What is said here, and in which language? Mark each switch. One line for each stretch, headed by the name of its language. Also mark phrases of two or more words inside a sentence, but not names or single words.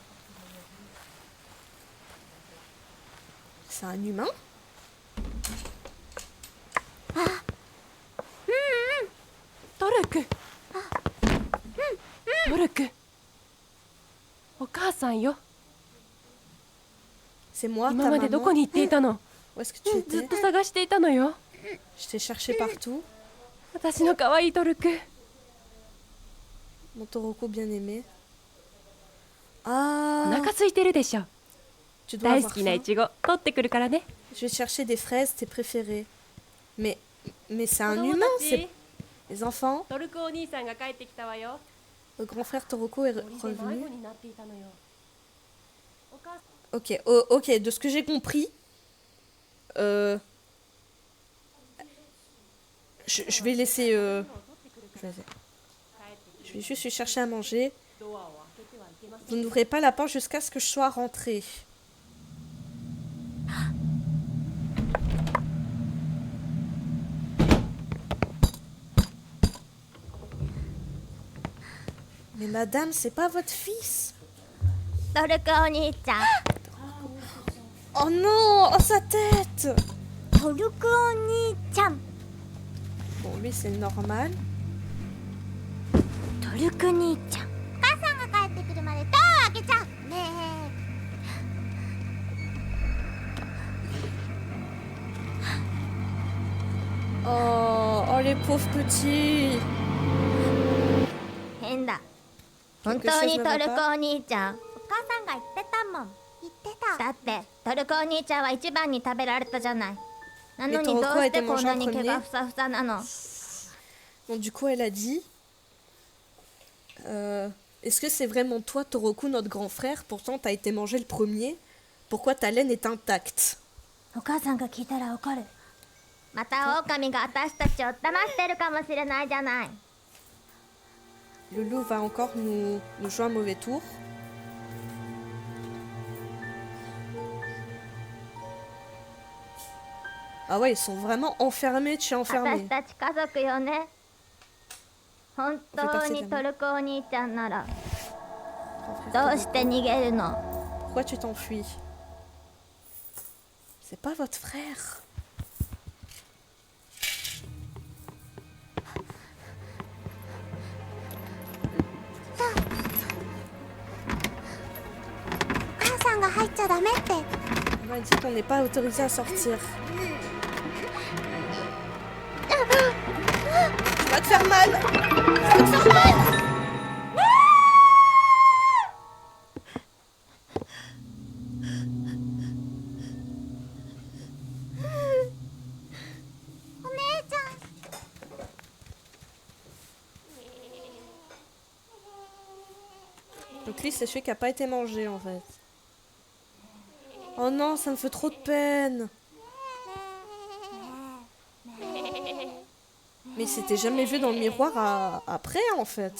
French: C'est un humain? Toruku.
Japanese: Toruku. お母さんよ.
French: C'est moi, ta
Japanese: 今までどこ
French: maman.
Japanese: に行っていたの
French: Où est-ce que tu
Japanese: ずっ
French: étais?
Japanese: と探していたのよ
French: Je t'ai cherché partout.
Japanese: 私の可愛いトルク
French: Mon Toroku bien-aimé.
Japanese: お
French: Ah,
Japanese: 腹空いてるでしょ
French: tu dois
Japanese: 大
French: avoir
Japanese: 好きなイ
French: faim.
Japanese: チゴ取ってくるからね
French: Je vais chercher des fraises, tes préférées. Mais c'est un
Japanese: 子供
French: humain,
Japanese: た
French: c'est...
Japanese: ち
French: Les enfants,
Japanese: トルクお兄さんが帰ってきたわよ
French: le grand frère Toroku est
Japanese: 森で迷子
French: revenu.
Japanese: になっていたのよお母さん
French: Ok, ok, de ce que j'ai compris, je vais laisser... Je vais juste lui chercher à manger.
Japanese: ドアを開けてはいけません
French: Vous n'ouvrez pas la porte jusqu'à ce que je sois rentrée. Mais madame, c'est pas votre fils.
Japanese: トルクお兄ちゃん
French: Oh non, oh sa tête.
Japanese: トルクお兄ちゃん
French: Bon, lui c'est normal.
Japanese: トルク兄ちゃん母さんが帰ってくるまでドア開けちゃうね
French: Oh, oh les pauvres petits.
Japanese: 変だ本当にトルクお兄ちゃんお母さんが言ってたもん言ってただってトルクお兄ちゃんは一番に食べられたじゃないなのにどうしてこんなに毛がふさふさなの
French: Bon, du coup, elle a dit... Est-ce que c'est vraiment toi, Toroku, notre grand frère? Pourtant, t'as été mangé le premier. Pourquoi ta laine est intacte?
Japanese: お母さんが聞いたら怒るまた狼が私たちを騙してるかもしれないじゃない
French: Le loup va encore nous jouer un mauvais tour. Ah ouais, ils sont vraiment enfermés de chez enfermés.
Japanese: 私たち家族よね。本当にトルコお兄ちゃんならどうして逃げるの？
French: Pourquoi tu t'enfuis? C'est pas votre frère.
Japanese: お母さんが入っちゃダメって。
French: On m'a dit qu'on n'est pas autorisé à sortir. Tu vas te faire mal. Tu vas te faire mal.
Japanese: お姉ちゃん。
French: Donc lui, c'est celui qui a pas été mangé en fait. Oh non, ça me fait trop de peine. Mais il s'était jamais vu dans le miroir après en fait.